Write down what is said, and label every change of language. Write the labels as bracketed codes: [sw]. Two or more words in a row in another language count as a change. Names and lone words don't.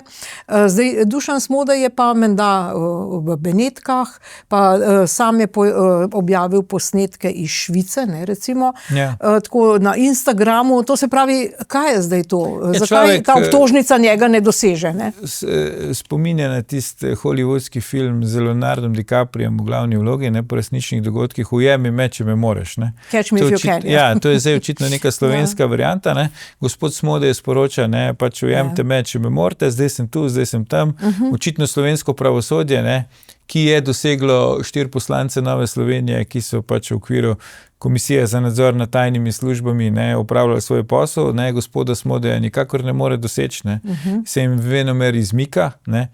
[sl] Zdaj, Dušan Smodej je pa menda v Benetkah, pa sam je objavil posnetke iz Švice, ne, recimo, tako na Instagramu, to se pravi, kaj je zdaj to? Zakaj ta obtožnica njega ne doseže? Ne? Spominja na tisti hollywoodski film z Leonardom DiCapriom v glavni vlogi, ne, po resničnih dogodkih, ujemi me, če me moreš. Ne. [en] Catch me if you can. [sl] Ja, to je zdaj očitno neka slovenska varianta. Ne. Gospod Smodej sporoča, ne, pač ujemite me, če me morate, zdaj sem tu, zdaj sem tam. Očitno slovensko pravosodje, ne, ki je doseglo 4 poslance Nove Slovenije, ki so pač v okviru Komisije za nadzor nad tajnimi službami, ne, upravljali svoj posel, ne, gospoda Smodeja nikakor ne more doseči, ne, se jim venomer izmika, ne.